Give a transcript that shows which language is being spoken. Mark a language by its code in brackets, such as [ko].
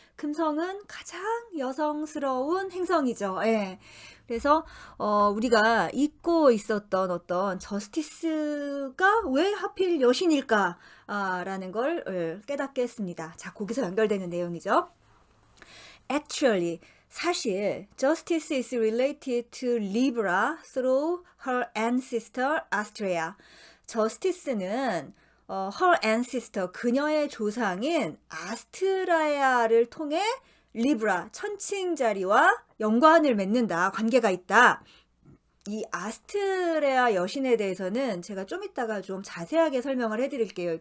[ko] 금성은 가장 여성스러운 행성이죠. 예. 그래서 우리가 잊고 있었던 어떤 저스티스가 왜 하필 여신일까? 라는 걸 깨닫게 했습니다. 자, 거기서 연결되는 내용이죠. [en] Actually, [ko] 사실 [en] Justice is related to Libra through her ancestor Astrea. [ko] Justice는 [en] her ancestor, [ko] 그녀의 조상인 아스트라야를 통해 리브라, 천칭자리와 연관을 맺는다, 관계가 있다. 이 아스트레아 여신에 대해서는 제가 좀 이따가 좀 자세하게 설명을 해드릴게요.